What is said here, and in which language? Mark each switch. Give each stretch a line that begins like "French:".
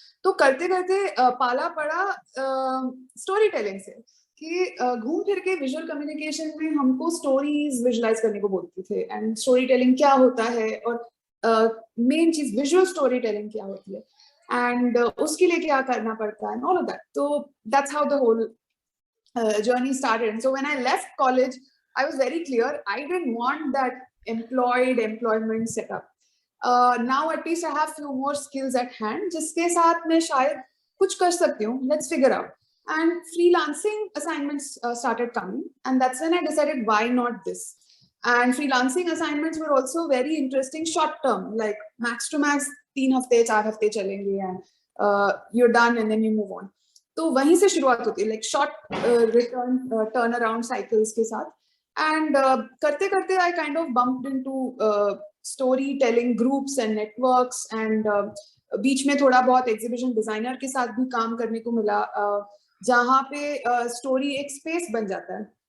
Hindi: तो करते करते पाला पड़ा स्टोरी टेलिंग से कि घूम फिर के विजुअल कम्युनिकेशन में हमको स्टोरीज विजुलाइज करने को बोलते थे. एंड स्टोरी टेलिंग क्या होता है और मेन चीज विजुअल स्टोरी टेलिंग क्या होती है एंड उसके लिए क्या करना पड़ता है,
English: All of that.
Hindi: तो
English: That's how the whole journey started. And so when I left college, I was very clear I didn't want that employment setup. Now at least I have few more skills at hand,
Hindi: जिसके साथ मैं शायद कुछ कर सकती हूँ.
English: Let's figure out. And freelancing assignments started coming, and that's when I decided why not this. And freelancing assignments were also very interesting, short term, like max to max
Hindi: 3 हफ्ते 4 हफ्ते चलेंगे,
English: and you're done and then you move on.
Hindi: तो वहीं से शुरुआत होती है,
English: like short return turnaround cycles
Hindi: के साथ. And करते करते
English: I kind of bumped into storytelling groups and networks,
Hindi: and बीच में थोड़ा बहुत exhibition designer के साथ भी काम करने को मिला, जहाँ पे story एक space बन जाता है.